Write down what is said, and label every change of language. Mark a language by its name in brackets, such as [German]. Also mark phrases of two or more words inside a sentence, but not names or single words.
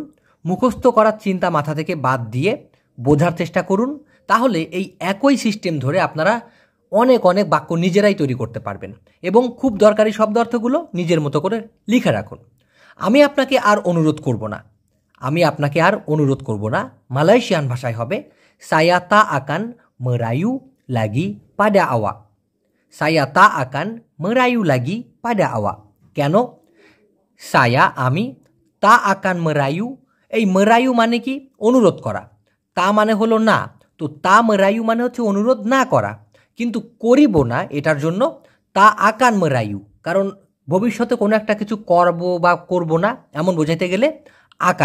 [Bangla] মুখস্থ করার চিন্তা মাথা থেকে বাদ দিয়ে বোঝার চেষ্টা করুন। তাহলে এই একই সিস্টেম ধরে আপনারা অনেক অনেক বাক্য নিজেরাই তৈরি করতে পারবেন এবং খুব দরকারি শব্দ অর্থগুলো নিজের মতো করে লিখে রাখুন। আমি আপনাকে আর অনুরোধ করব না। মালয়েশিয়ান ভাষায় হবে [Malay] saya tak akan merayu lagi pada awak. saya tak akan merayu lagi pada awak. [Bangla] কেন? আমি [Malay] tak akan merayu, [Bangla] এই মেরায়ু মানে কি? অনুরোধ করা। তা মানে হলো না, তো [Malay] tak merayu [Bangla] মানে হচ্ছে অনুরোধ না করা, কিন্তু করিব না এটার জন্য [Malay] tak akan merayu, [Bangla] কারণ ভবিষ্যতে কোনো একটা কিছু করব বা করব না এমন বোঝাইতে গেলে আকান।